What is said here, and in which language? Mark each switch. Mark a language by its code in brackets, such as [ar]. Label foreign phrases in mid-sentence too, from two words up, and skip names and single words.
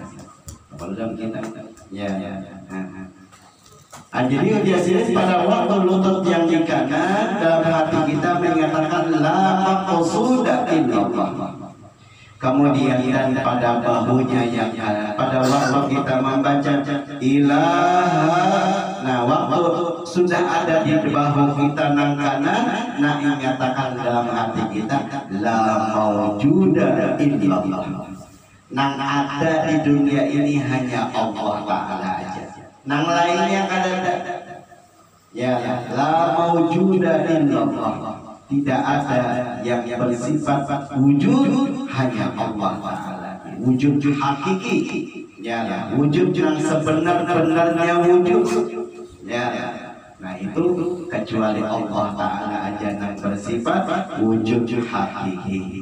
[bjn] Kalau kita jadi biasanya pada waktu lutut yang di kanan dalam hati kita mengatakan [ar] لا مقصود إلا الله. [bjn] Kemudian dan pada bahunya yang kanan pada waktu kita membaca ilaha, nah waktu sudah ada di bahu kita nang kanan, nah ingatakan dalam hati kita [ar] لا موجود إلا الله. [bjn] Nang ada di dunia ini hanya Allah Ta'ala aja, nang lainnya kada ada. [ar] Ya, لا موجود إلا الله. [bjn] Tidak ada yang bersifat wujud, hanya Allah Ta'ala. Wujud hakiki, ya, wujud yang sebenar-benarnya wujud. Ya, nah itu kecuali Allah Ta'ala aja yang bersifat wujud hakiki.